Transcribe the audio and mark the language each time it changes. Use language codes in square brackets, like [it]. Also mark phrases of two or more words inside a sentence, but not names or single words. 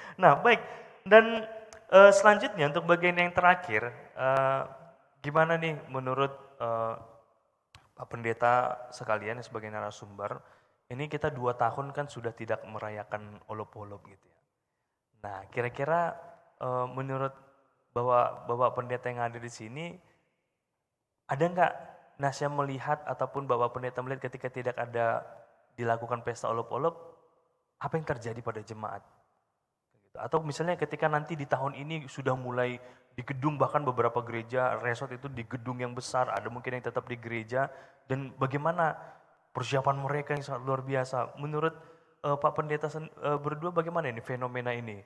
[id] Nah baik, dan selanjutnya untuk bagian yang terakhir, gimana nih menurut Pak Pendeta sekalian sebagai narasumber, ini kita 2 tahun kan sudah tidak merayakan olop-olop gitu ya. Nah kira-kira menurut Bapak Pendeta yang ada di sini, ada nggak Nasya melihat ataupun Bapak Pendeta melihat ketika tidak ada dilakukan pesta olop-olop, apa yang terjadi pada jemaat? Gitu. Atau misalnya ketika nanti di tahun ini sudah mulai di gedung, bahkan beberapa gereja resort itu di gedung yang besar, ada mungkin yang tetap di gereja, dan bagaimana persiapan mereka yang sangat luar biasa. Menurut Pak Pendeta berdua bagaimana ini fenomena ini?